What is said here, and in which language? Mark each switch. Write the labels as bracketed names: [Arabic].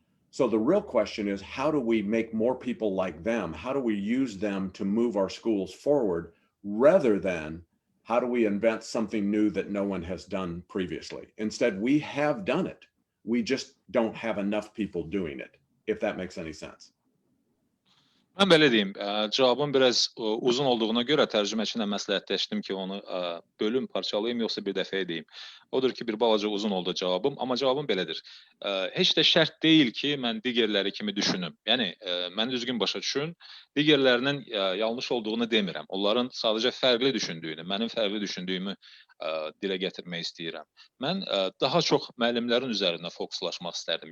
[English] So the real question is, how do we make more people like them? How do we use them to move our schools forward, rather than how do we invent something new that no one has done previously? Instead, we have done it. We just don't have enough people doing it, if that makes any sense. [Azerbaijani] Mən belə deyim, cavabım biraz uzun olduğuna görə tərcüməçinə məsləhətləşdim ki, onu bölüm, parçalayım, yoxsa bir dəfəyə deyim. Odur ki, bir balaca uzun oldu cavabım, amma cavabım belədir. Heç də şərt deyil ki, mən digərləri kimi düşünüm. Yəni, məni düzgün başa düşün, digərlərinin yanlış olduğunu demirəm. Onların sadəcə fərqli düşündüyünü, mənim fərqli düşündüyümü dilə gətirmək istəyirəm. Mən daha çox müəllimlərin üzərində fokuslaşmaq istərdim.